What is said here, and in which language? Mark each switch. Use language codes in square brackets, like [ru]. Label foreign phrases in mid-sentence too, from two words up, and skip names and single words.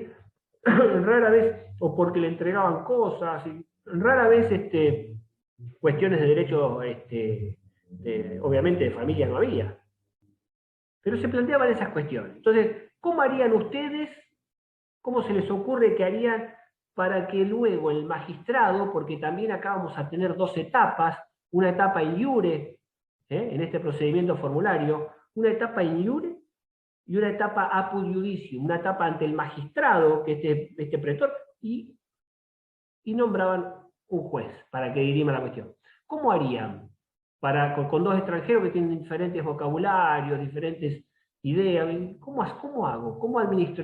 [es] Rara vez, o porque le entregaban cosas, rara vez cuestiones de derecho, obviamente de familia no había. Pero se planteaban esas cuestiones. Entonces, ¿cómo harían ustedes? ¿Cómo se les ocurre que harían para que luego el magistrado, porque también acá vamos a tener dos etapas, una etapa [la] in iure, [es] en este procedimiento formulario, una etapa [la] in iure [es] y una etapa [la] apud iudicium, [es] una etapa ante el magistrado, que es este pretor, y nombraban un juez para que dirima la cuestión. ¿Cómo harían? con dos extranjeros que tienen diferentes vocabularios, diferentes ideas. ¿Cómo hago? ¿Cómo administro?